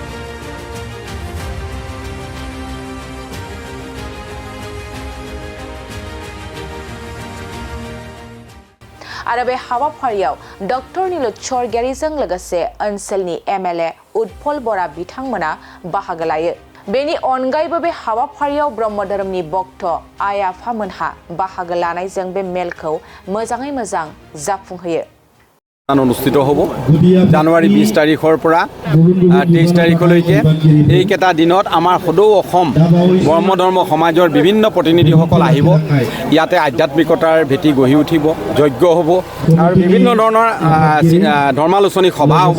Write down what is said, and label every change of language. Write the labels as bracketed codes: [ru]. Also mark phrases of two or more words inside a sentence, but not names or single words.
[brx] आरो बे हाबाफारियाव डक्टर नीलुत स्वर्गियारिजों लोगोसे ओनसोलनि एमएलए उत्पल बरा बिथांमोना बाहागो लायो। बेनि अनगायैबो बे हाबाफारियाव ब्रह्म धोरोमनि भक्त आइ आफामोनहा बाहागो लानायजों बे मेलखौ मोजाङै मोजां जाफुंहोयो। [as] অনুষ্ঠিত হ'ব জানুৱাৰী 20 তাৰিখৰ পৰা 23 তাৰিখলৈকে এইকেইটা দিনত আমাৰ সদৌ অসম ব্ৰহ্ম ধৰ্ম সমাজৰ বিভিন্ন প্ৰতিনিধিসকল আহিব। ইয়াতে আধ্যাত্মিকতাৰ ভেটি গঢ়ি উঠিব, যজ্ঞ হ'ব আৰু বিভিন্ন ধৰণৰ ধৰ্মালোচনী সভা হ'ব।